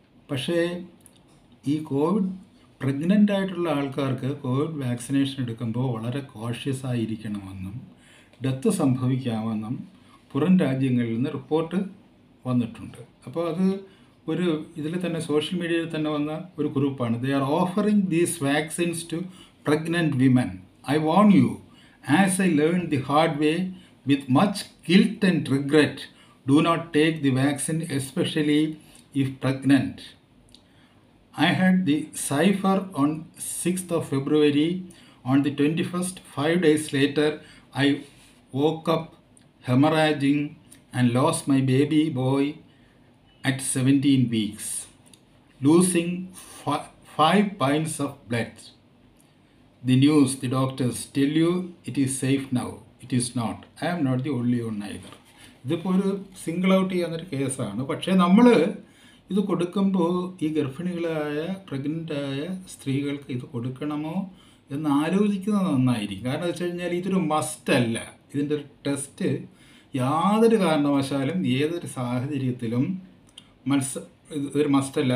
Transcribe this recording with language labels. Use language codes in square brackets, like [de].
[ml] പക്ഷേ ഈ പ്രഗ്നൻ്റ് ആയിട്ടുള്ള ആൾക്കാർക്ക് കോവിഡ് വാക്സിനേഷൻ എടുക്കുമ്പോൾ വളരെ കോഷ്യസ് ആയിരിക്കണമെന്നും ഡെത്ത് സംഭവിക്കാമെന്നും പുറം രാജ്യങ്ങളിൽ നിന്ന് റിപ്പോർട്ട് വന്നിട്ടുണ്ട്. അപ്പോൾ അത് ഇതിൽ തന്നെ സോഷ്യൽ മീഡിയയിൽ തന്നെ വന്ന ഒരു ഗ്രൂപ്പാണ്. [en] They are offering these vaccines to pregnant women. I warn you, as I learn the hard way with much guilt and regret, do not take the vaccine, especially if pregnant. I had the cipher on 6th of February. On the 21st, 5 days later, I woke up hemorrhaging and lost my baby boy at 17 weeks, losing 5 pints of blood. The news, the doctors tell you it is safe now. It is not. I am not the only one either. [ml] ഇതിപ്പോൾ ഒരു single out ചെയ്യുന്നൊരു കേസാണ്. പക്ഷേ നമ്മൾ ഇത് കൊടുക്കുമ്പോൾ ഈ ഗർഭിണികളായ പ്രഗ്നൻ്റായ സ്ത്രീകൾക്ക് ഇത് കൊടുക്കണമോ എന്ന് ആലോചിക്കുന്നത് നന്നായിരിക്കും. കാരണം വെച്ച് കഴിഞ്ഞാൽ ഇതൊരു മസ്റ്റല്ല. ഇതിൻ്റെ ഒരു ടെസ്റ്റ് യാതൊരു കാരണവശാലും ഏതൊരു സാഹചര്യത്തിലും ഇതൊരു മസ്റ്റല്ല.